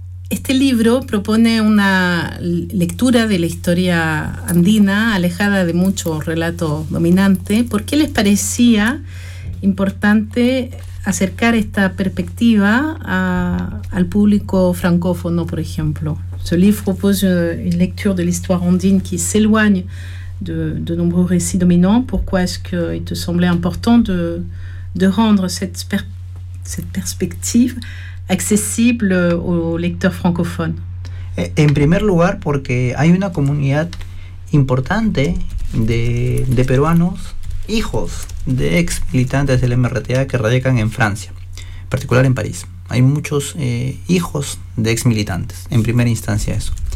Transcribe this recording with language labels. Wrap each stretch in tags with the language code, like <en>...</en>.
<es>Este libro propone una lectura de la historia andina alejada de mucho relato dominante. ¿Por qué les parecía importante acercar esta perspectiva al público francófono, por ejemplo?</es> <fr>Ce livre propose une lecture de l'histoire andine qui s'éloigne de nombreux récits dominants. Pourquoi est-ce qu'il te semblait important de rendre cette perspective accesible aux lecteurs francophones?</fr> <es>En primer lugar, porque hay una comunidad importante de peruanos, hijos de ex militantes del MRTA que radican en Francia, en particular en París. Hay muchos hijos de ex militantes, en primera instancia eso.</es>